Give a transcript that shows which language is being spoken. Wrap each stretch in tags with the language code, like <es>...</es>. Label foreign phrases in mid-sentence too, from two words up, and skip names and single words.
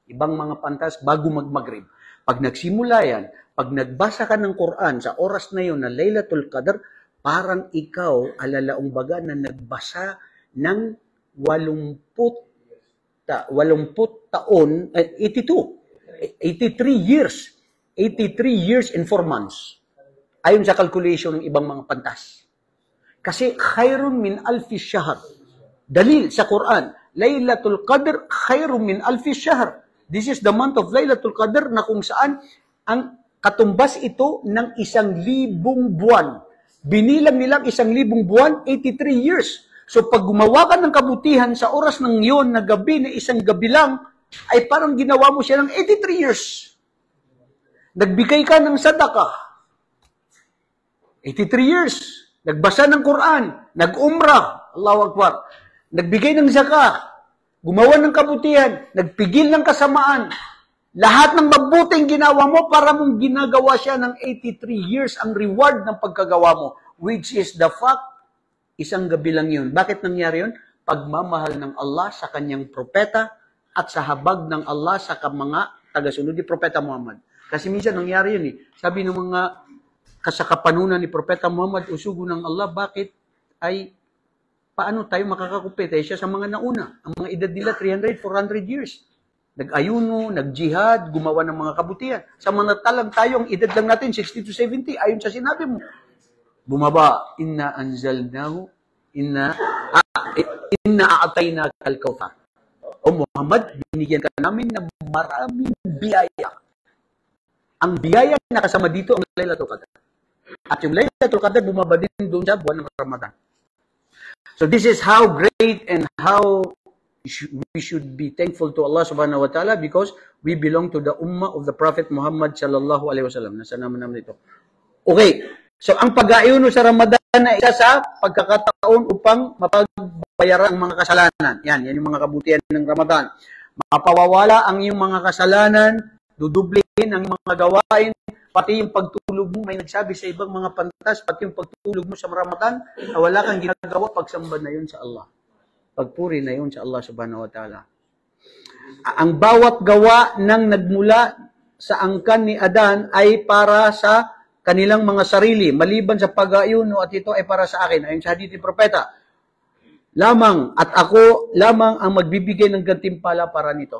<tl>Ibang mga pantas, bago mag-Maghrib. Pag nagsimula yan, pag nagbasa ka ng Quran sa oras na yun na Laylatul Qadr, parang ikaw, alalaong baga, na nagbasa ng 80 taon, 83 years.</tl> <en>83 years and 4 months.</en> <tl>Ayon sa calculation ng ibang mga pantas. Kasi</tl> <ar>خير من ألف شهر.</ar> <tl>Dalil sa Quran, Laylatul Qadr</tl> <ar>خير من ألف شهر.</ar> <en>This is the month of</en> <tl>Laylatul Qadr na kung saan ang katumbas ito ng 1,000 buwan. Binilang nilang 1,000 buwan, 83 years. So pag gumawa ka ng kabutihan sa oras ng yon na gabi, na isang gabi lang, ay parang ginawa mo siya ng 83 years. Nagbigay ka ng sadaka, 83 years. Nagbasa ng Quran, nag-umrah,</tl> <ar>الله أكبر.</ar> <tl>Nagbigay ng zakah, gumawa ng kabutihan, nagpigil ng kasamaan. Lahat ng mabuting ginawa mo, para mong ginagawa siya ng 83 years ang reward ng pagkagawa mo,</tl> <en>which is the fact,</en> <tl>isang gabi lang yun. Bakit nangyari yun? Pagmamahal ng Allah sa kanyang propeta at sa habag ng Allah sa mga tagasunod ni Propeta Muhammad. Kasi minsan nangyari yun eh. Sabi ng mga kasakapanunan ni Propeta Muhammad, usugo ng Allah, bakit ay paano tayo makakakumpetensya sa mga nauna? Ang mga edad nila 300, 400 years. Nag-ayuno, nag-jihad, gumawa ng mga kabutihan. Samantalang tayo, ang edad lang natin, 60 to 70, ayon sa sinabi mo. Bumaba,</tl> <ar>إنا أنزلناه، إنا أعطيناك الكوثر.</ar> <tl>O Muhammad, binigyan ka namin ng maraming biyaya. Ang biyaya na kasama dito ang Laylatul Qadr. At yung Laylatul Qadr bumaba din doon sa buwan ng Ramadan.</tl> <en>So this is how great and how we should be thankful to Allah</en> <ar>سبحانه وتعالى</ar> <en>because we belong to the ummah of the Prophet Muhammad</en> <ar>صلى الله عليه وسلم.</ar> <tl>Nasa naman ito. Okay. So ang pag-aayuno sa Ramadan na isa sa pagkakataon upang mapagbayaran ang mga kasalanan. Yan yung mga kabutihan ng Ramadan. Mapawawala ang iyong mga kasalanan, dudublihin ang mga gawain, pati yung pagtulog mo. May nagsabi sa ibang mga pantas, pati yung pagtulog mo sa Ramadan, na wala kang ginagawa, pagsamba na yun sa Allah. Pagpuri na yun sa Allah</tl> <ar>سبحانه وتعالى.</ar> <tl>Ang bawat gawa ng nagmula sa angkan ni Adan ay para sa kanilang mga sarili, maliban sa pag-aayuno at ito ay para sa akin. Ayon sa hadith ni Propeta, lamang at ako lamang ang magbibigay ng gantimpala para nito.</tl>